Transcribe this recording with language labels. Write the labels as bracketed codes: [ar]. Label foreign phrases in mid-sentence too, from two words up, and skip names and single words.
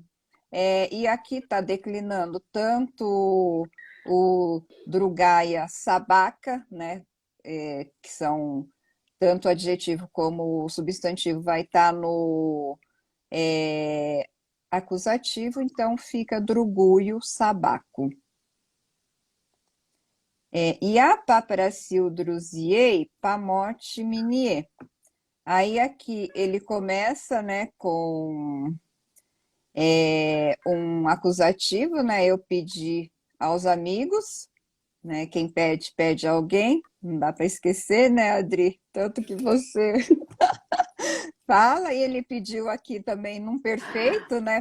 [pt] E aqui está declinando tanto o [ru] другая собака, [pt] né? Que são tanto o adjetivo como o substantivo vai estar no acusativo, então fica [ru] другую собаку. Я попросил друзей помочь мне. [pt] Aí aqui ele começa, né, com um acusativo, né? Eu pedi aos amigos, né? Quem pede, pede a alguém. Não dá para esquecer, né, Adri? Tanto que você fala, e ele pediu aqui também num perfeito, né?